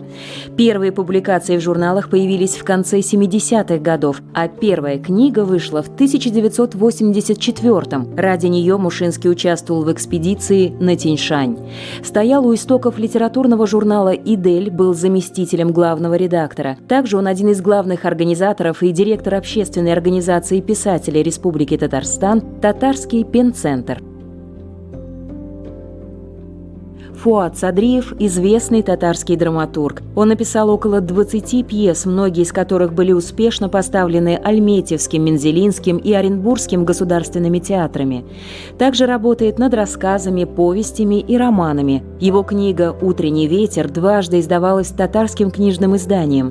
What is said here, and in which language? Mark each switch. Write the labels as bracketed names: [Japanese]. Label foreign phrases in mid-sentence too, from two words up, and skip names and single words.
[Russian] Первые публикации в журналах появились в конце 70-х годов, а первая книга вышла в 1984-м. Ради нее Мушинский участвовал в экспедиции на Тяньшань. Стоял у истоков литературного журнала «Идель», был заместителем главного редактора. Также он один из главных организаторов и директор общественной организации писателей Республики Татарстан «Татарский пенцентр». Фуат Садриев – известный татарский драматург. Он написал около 20 пьес, многие из которых были успешно поставлены Альметьевским, Мензелинским и Оренбургским государственными театрами. Также работает над рассказами, повестями и романами. Его книга «Утренний ветер» дважды издавалась татарским книжным изданием.